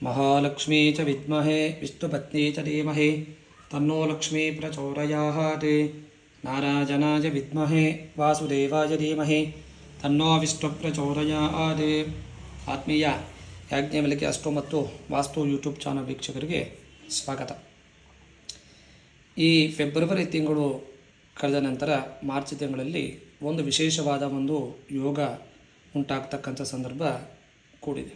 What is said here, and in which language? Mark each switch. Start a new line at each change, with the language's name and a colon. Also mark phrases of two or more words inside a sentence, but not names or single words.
Sanskrit: महालक्ष्मी च विद्महे विष्णुपत्नी च धीमहि तन्नो लक्ष्मी प्रचोदयात्। नारायणाय विद्महे वासुदेवाय धीमहि तन्नो विष्णु प्रचोदयात्।
Kannada: ಆತ್ಮೀಯ ಯಾಜ್ಞವಲ್ಕ್ಯ ಅಷ್ಟೋ ಮತ್ತು ವಾಸ್ತು ಯೂಟ್ಯೂಬ್ ಚಾನಲ್ ವೀಕ್ಷಕರಿಗೆ ಸ್ವಾಗತ. ಈ ಫೆಬ್ರವರಿ ತಿಂಗಳು ಕಳೆದ ನಂತರ ಮಾರ್ಚ್ ತಿಂಗಳಲ್ಲಿ ಒಂದು ವಿಶೇಷವಾದ ಒಂದು ಯೋಗ ಉಂಟಾಗ್ತಕ್ಕಂಥ ಸಂದರ್ಭ ಕೂಡಿದೆ.